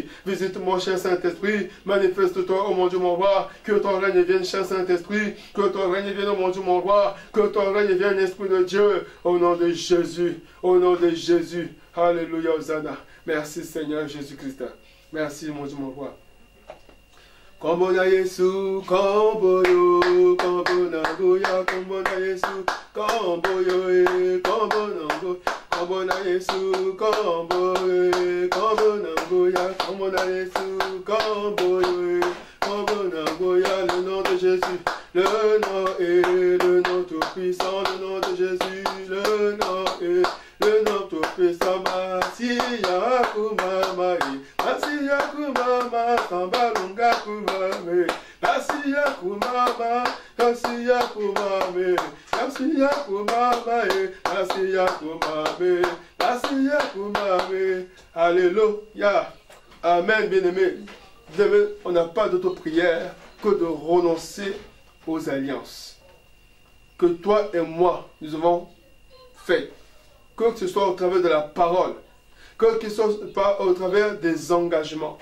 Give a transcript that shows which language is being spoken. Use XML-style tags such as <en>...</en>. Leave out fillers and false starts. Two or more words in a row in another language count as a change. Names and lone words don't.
<fr>Visite-moi, cher Saint-Esprit. Manifeste-toi, oh mon Dieu, mon roi. Que ton règne vienne, cher Saint-Esprit. Que ton règne vienne, oh mon Dieu, mon roi. Que ton règne vienne, Esprit de Dieu. Au nom de Jésus. Au nom de Jésus. Alléluia, Hosanna. Merci, Seigneur Jésus-Christ. Merci, mon Dieu, mon roi.</fr> <ln>Kombona Yesu, komboyo, kombona goya, kombona Yesu, komboyo, kombona go, kombona Yesu, komboyo, kombona goya, kombona Yesu, komboyo, kombona goya,</ln> <fr>le nom de Jésus, le nom est le nom tout puissant, le nom de Jésus, le nom est le nom tout puissant,</fr> <ln>Masiya Kumamai, Masiya Kumama, Sambalunga Kumame, Masiya Kumama, Masiya Kumame, Masiya Kumame, Masiya Kumame, Masiya Kumame.</ln> <fr>Alléluia. Amen, bien-aimé. On n'a pas d'autre prière que de renoncer aux alliances que toi et moi, nous avons fait. Que ce soit au travers de la parole, que ce soit pas au travers des engagements.</fr>